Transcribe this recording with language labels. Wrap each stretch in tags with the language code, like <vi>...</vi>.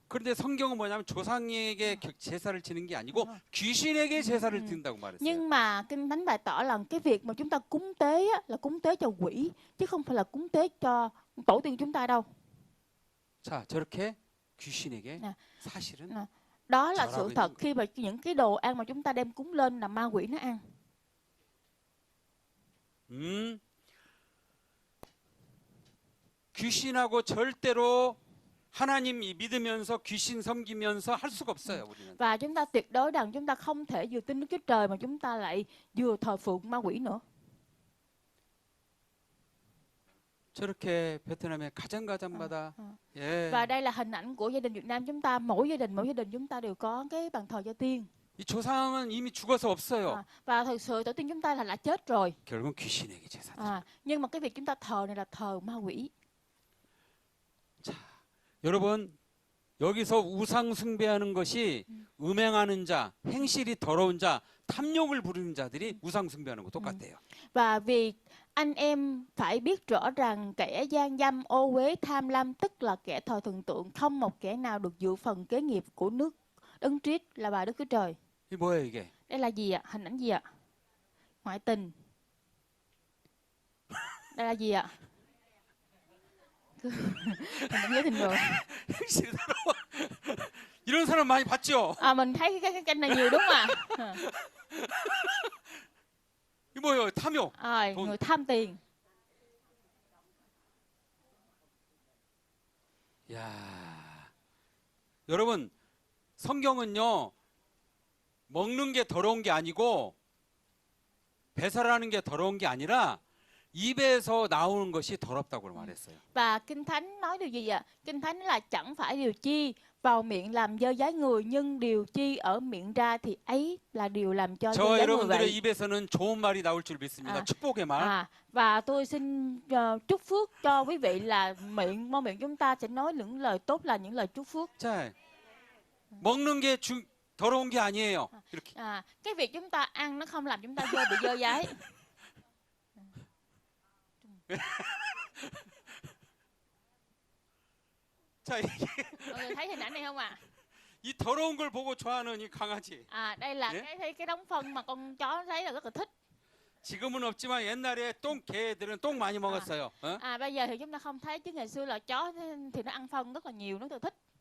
<ko>그런데 성경은 뭐냐면 조상에게 제사를 지는 게 아니고 귀신에게 제사를 드린다고 말했어요.</ko> <vi>Nhưng mà Kinh Thánh bày tỏ là cái việc mà chúng ta cúng tế á, là cúng tế cho quỷ chứ không phải là cúng tế cho tổ tiên chúng ta đâu.</vi> <ko>자, 저렇게 귀신에게 네. 사실은</ko> <vi>네. Đó là Trở sự lại thật với- khi mà những cái đồ ăn mà chúng ta đem cúng lên là ma quỷ nó ăn.</vi> <ko>귀신하고 절대로 하나님 믿으면서 귀신 섬기면서 할 수가 없어요, 우리는.</ko> <vi>Và chúng ta tuyệt đối rằng chúng ta không thể vừa tin Đức Chúa Trời mà chúng ta lại vừa thờ phượng ma quỷ nữa.</vi> <ko>저렇게 베트남의 가정가정마다 예.</ko> <vi>Và đây là hình ảnh của gia đình Việt Nam chúng ta, mỗi gia đình chúng ta đều có cái bàn thờ gia tiên.</vi> <ko>이 조상은 이미 죽어서 없어요.</ko> <vi>Và thực sự tổ tiên chúng ta là đã chết rồi.</vi> <ko>결국은 귀신에게 제사.</ko> <vi>Nhưng mà cái việc chúng ta thờ này là thờ ma quỷ.</vi> <ko>여러분 여기서 우상 숭배하는 것이 음행하는 자, 행실이 더러운 자, 탐욕을 부리는 자들이 우상 숭배하는 거 똑같아요.</ko> <vi>Và vì anh em phải biết rõ rằng kẻ gian dâm, ô uế, tham lam tức là kẻ thờ thần tượng, không một kẻ nào được dự phần kế nghiệp của nước Đấng Christ là bà Đức Chúa Trời.</vi> <ko>이게 뭐예요, 이게?</ko> <vi>Đây là gì ạ? Hình ảnh gì ạ? Ngoại tình. Đây là gì ạ? Hình ảnh giới tình rồi.</vi> <ko>행실이 더러워. 이런 사람 많이 봤죠?</ko> <vi>Mình thấy cái kênh này nhiều đúng không ạ?</vi> <ko>이게 뭐예요? 탐욕.</ko> <vi>Người tham tiền.</vi> <ko>야, 여러분 성경은요 먹는 게 더러운 게 아니고 배설하는 게 더러운 게 아니라 입에서 나오는 것이 더럽다고 말했어요.</ko> <vi>Và Kinh Thánh nói điều gì ạ? Kinh Thánh là chẳng phải điều chi vào miệng làm dơ dái người, nhưng điều chi ở miệng ra thì ấy là điều làm cho dơ</vi> <ko>저</ko> <vi>dái người</vi> <ko>여러분들의</ko> <vi>vậy.</vi> <ko>입에서는 좋은 말이 나올 줄 믿습니다. 축복의 말. Và tôi xin chúc phước cho quý vị là mong miệng chúng ta sẽ nói những lời tốt, là những lời chúc phước. 자, 먹는 게 더러운 게 아니에요. 이렇게.</ko> <vi>Cái việc chúng ta ăn nó không làm chúng ta bị dơ dái.</vi> <ko>자, 이게</ko> <vi>Mọi người thấy hình ảnh này không ạ?</vi> <ko>이 더러운 걸 보고 좋아하는 이 강아지.</ko> <vi>Đây là</vi> <ko>예?</ko> <vi>cái đống phân mà con chó thấy là rất là thích.</vi> <ko>지금은 없지만 옛날에 개들은 똥 많이 먹었어요. 어?</ko> <vi>Bây giờ thì chúng ta không thấy, chứ ngày xưa là chó thì nó ăn phân rất là nhiều, nó rất là thích.</vi>